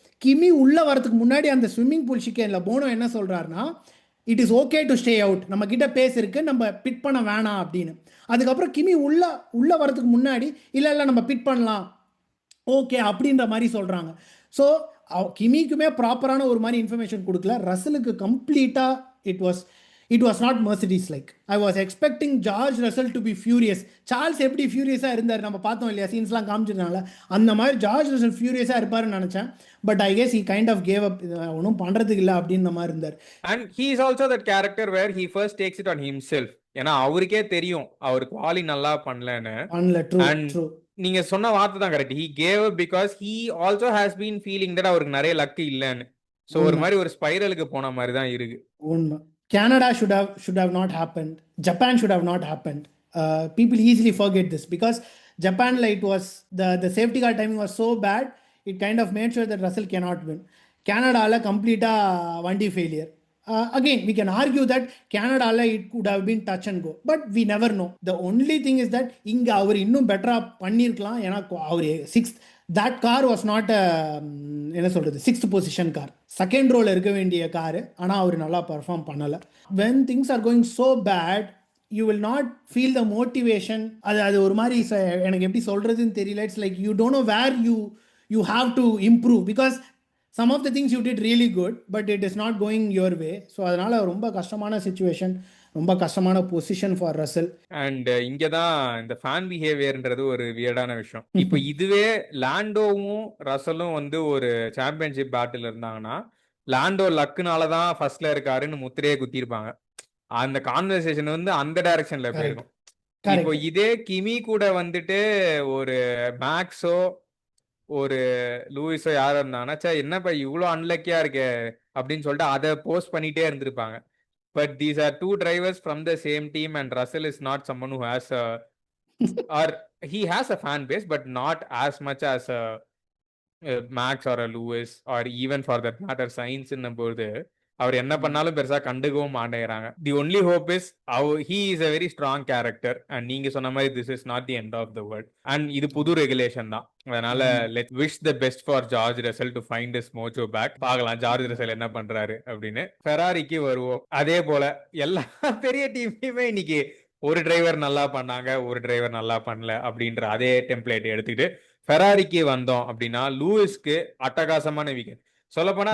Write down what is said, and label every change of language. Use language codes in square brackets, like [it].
[ta] கிமி உள்ளே வரதுக்கு முன்னாடி அந்த ஸ்விம்மிங் பூல் ஷிக்கேனில் போனோம் என்ன சொல்கிறாருன்னா, [en] it is okay to stay out, [ta] நம்ம கிட்ட பேஸ் இருக்கு, நம்ம பிட் பண்ண வேணாம் அப்படின்னு. அதுக்கப்புறம் கிமி உள்ளே வரதுக்கு முன்னாடி இல்லை நம்ம பிட் பண்ணலாம் ஓகே அப்படின்ற மாதிரி சொல்கிறாங்க. ஸோ கிமிக்குமே ப்ராப்பரான ஒரு மாதிரி இன்ஃபர்மேஷன் கொடுக்கல. ரசலுக்கு கம்ப்ளீட்டாக [en] it was not Mercedes like. I was expecting George Russell to be furious. [ta] Charles எப்படி ஃபியூரியஸாக இருந்தார் நம்ம பார்த்தோம் இல்லையா, சீன்ஸ்லாம் காமிச்சிருந்தாங்கள, அந்த மாதிரி ஜார்ஜ் ரசல் ஃபியூரியஸாக இருப்பாருன்னு நினச்சேன். [en] but I guess he kind of gave up, [ta] ஒன்றும் பண்ணுறதுக்கு இல்லை அப்படின்ற மாதிரி இருந்தார். [en] And he is also that character where he first takes it on himself. [ta] ஏன்னா அவருக்கே தெரியும் அவர் குவாலி நல்லா பண்ணலன்னு. [en] True. [ta] நீங்க சொன்ன வார்த்தை தான் correct. [en] he gave up because he also has been feeling that [ta] அவருக்கு நிறைய லக் இல்லைன்னு. ஸோ ஒரு மாதிரி ஒரு ஸ்பைரலுக்கு போன மாதிரி தான் இருக்கு. உண்மை. [en] Canada should have not happened. Japan should have not happened. People easily forget this because Japan, like, it was the safety car timing was so bad, it kind of made sure that Russell cannot win. Canada la complete vandi failure. Again, we can argue that Canada la it could have been touch and go, but we never know. The only thing is that inga [ta] அவர் இன்னும் பெட்டரா பண்ணிருக்கலாம். ஏன்னா அவர் 6th [en] that car was not [ta] என்ன சொல்றது 6th position car, second ரோல இருக்க வேண்டிய car. ஆனால் அவர் நல்லா பர்ஃபார்ம் பண்ணலை. [en] when things are going so bad, you will not feel the motivation. [ta] அது ஒரு மாதிரி எனக்கு எப்படி சொல்றதுன்னு தெரியல. [en] It's like you don't know where you have to improve because some of the things you did really good but it is not going your way. [ta] So அதனால ரொம்ப கஷ்டமான சிச்சுவேஷன், ரொம்ப கஷ்டமான பொசிஷன் ஃபார் ரசல். அண்ட் இங்கே தான் இந்த fan பிஹேவியர்ன்றது ஒரு வியர்டான விஷயம். இப்போ இதுவே லாண்டோவும் ரசலும் வந்து ஒரு சாம்பியன்ஷிப் பேட்டில் இருந்தாங்கன்னா, லாண்டோ லக்குனால தான் ஃபர்ஸ்ட்ல இருக்காருன்னு முத்திரையே குத்திருப்பாங்க. அந்த கான்வர்சேஷன் வந்து அந்த டைரக்ஷன்ல போயிருக்கும். இப்போ இதே கிமி கூட வந்துட்டு ஒரு மேக்ஸோ ஒரு லூயிஸோ யாரும் இருந்தாங்கன்னா, சே என்னப்பா இவ்வளோ அன்லக்கியா இருக்கே அப்படின்னு சொல்லிட்டு அதை போஸ்ட் பண்ணிட்டே இருந்திருப்பாங்க. [en] But these are two drivers from the same team and Russell is not someone who has or he has a fan base but not as much as a Max or a Lewis or even for that matter Sainz [ta] போது அவர் என்ன பண்ணாலும் பெருசா கண்டுக்கவும் மாட்டேங்கிறாங்க. [en] the only hope is he is a very strong character and [ta] நீங்க சொன்ன மாதிரி [en] this is not the end of the world and [ta] இது புது ரெகுலேஷன் தான். [en] அதனால let's wish the best for George Russell to find his mojo back. [ta] பார்க்கலாம் George Russell என்ன பண்றாரு அப்படின்னு. ஃபெராரிக்கு வருவோம். அதே போல எல்லா பெரிய டீமையுமே இன்னைக்கு ஒரு டிரைவர் நல்லா பண்ணாங்க, ஒரு டிரைவர் நல்லா பண்ணல அப்படின்ற அதே டெம்ப்ளேட் எடுத்துக்கிட்டு ஃபெராரிக்கு வந்தோம் அப்படின்னா லூயிஸ்க்கு அட்டகாசமான வீக்கெண்ட். சொல்லப்போனா